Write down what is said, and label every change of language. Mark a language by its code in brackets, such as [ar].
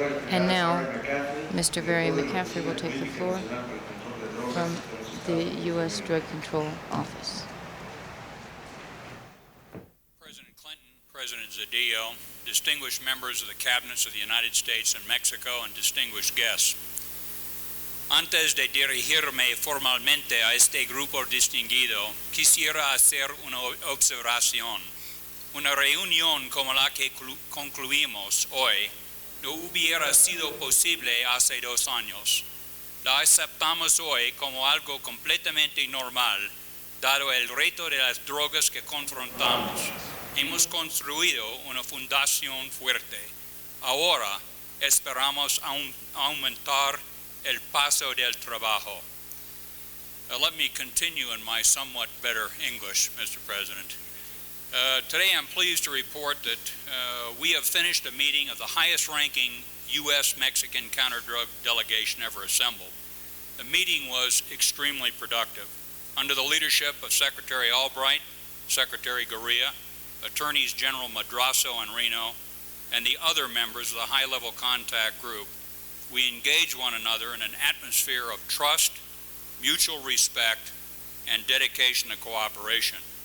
[en] And now, Mr. Barry McCaffrey will take the floor from the U.S. Drug Control Office. President Clinton, President Zedillo, distinguished members of the cabinets of the United States and Mexico, and distinguished guests. [es] Antes de dirigirme formalmente a este grupo distinguido, quisiera hacer una observación. Una reunión como la que concluimos hoy no hubiera sido posible hace 2 años. La aceptamos hoy como algo completamente normal, dado el reto de las drogas que confrontamos. Hemos construido una fundación fuerte. Ahora esperamos aumentar el paso del trabajo. [en] Let me continue in my somewhat better English, Mr. President. Today I'm pleased to report that we have finished a meeting of the highest-ranking U.S.-Mexican counter-drug delegation ever assembled. The meeting was extremely productive. Under the leadership of Secretary Albright, Secretary Gurria, Attorneys General Madrazo and Reno, and the other members of the high-level contact group, we engage one another in an atmosphere of trust, mutual respect, and dedication to cooperation.